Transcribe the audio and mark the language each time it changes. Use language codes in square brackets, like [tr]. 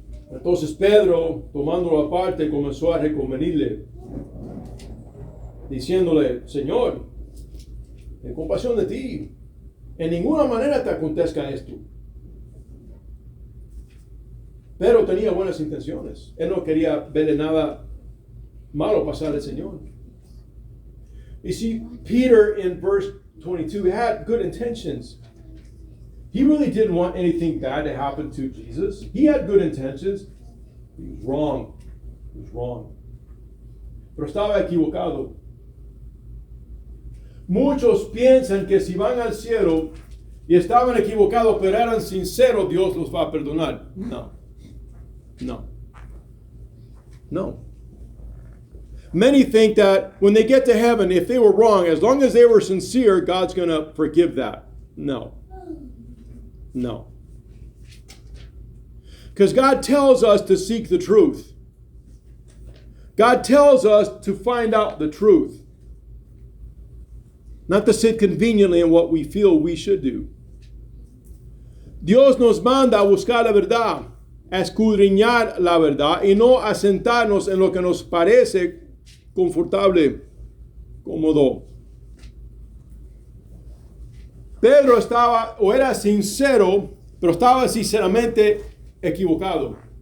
[es] Entonces Pedro, tomándolo aparte, comenzó a reconvenirle, diciéndole: Señor, en compasión de ti, en ninguna manera te acontezca esto. Pedro tenía buenas intenciones. Él no quería verle nada malo pasar al Señor. [en] You see, Peter in verse 22 had good intentions. He really didn't want anything bad to happen to Jesus. He had good intentions. He was wrong. He was wrong. [es] Pero estaba equivocado. Muchos piensan que si van al cielo y estaban equivocados pero eran sinceros, Dios los va a perdonar. No. No. No. [en] Many think that when they get to heaven, if they were wrong, as long as they were sincere, God's going to forgive that. No. No. Because God tells us to seek the truth. God tells us to find out the truth. Not to sit conveniently in what we feel we should do. [es] Dios nos manda a buscar la verdad, a escudriñar la verdad y no a sentarnos en lo que nos parece confortable, cómodo. Pedro estaba o era sincero, pero estaba sinceramente equivocado.